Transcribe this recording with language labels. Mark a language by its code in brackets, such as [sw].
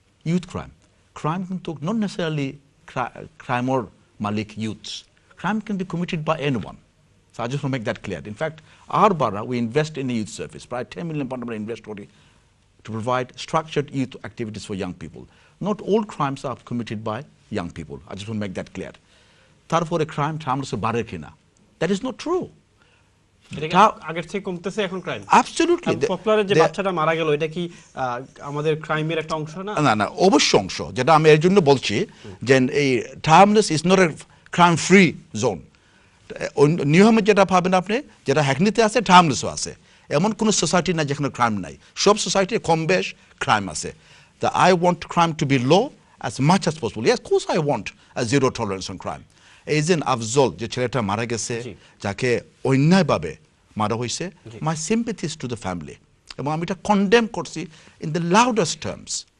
[en] youth crime [bn] কিন্তু [en] not necessarily crime or malik youths crime can be committed by anyone so I just want to make that clear in fact our borough we invest in the youth service probably 10 million pound [bn] আমরা [en] invest করি to provide structured youth activities for young people not all crimes are committed by young people I just want to make that clear [bn] তারপরে crime থামছে বাড়ে কিনা [en] that is not true [bn] আগের থেকে কমতেছে এখন ক্রাইম [en] absolutely [bn] পপুলারের যে বাচ্চাটা মারা গেল এটা কি আমাদের ক্রাইমের একটা অংশ না না অবশ্য অংশ যেটা আমি এর জন্য বলছি যে এই টার্মলেস [en] is not a crime free zone [bn] নিয়মে যেটা পাবেন আপনি যেটা হ্যাকনিতে আছে টার্মলেসও আছে এমন কোনো সোসাইটি না যেখানে ক্রাইম নাই সব সোসাইটি কম বেশ ক্রাইম আছে তা [en] I want crime to be low as much as possible yes of course I want a zero tolerance on crime [bn] এই যে আফজল যে ছেলেটা মারা গেছে যাকে অন্যায়ভাবে মারা হয়েছে [en] my sympathies to the family [bn] এবং আমি এটা কন্ডেম করছি [en] in the loudest terms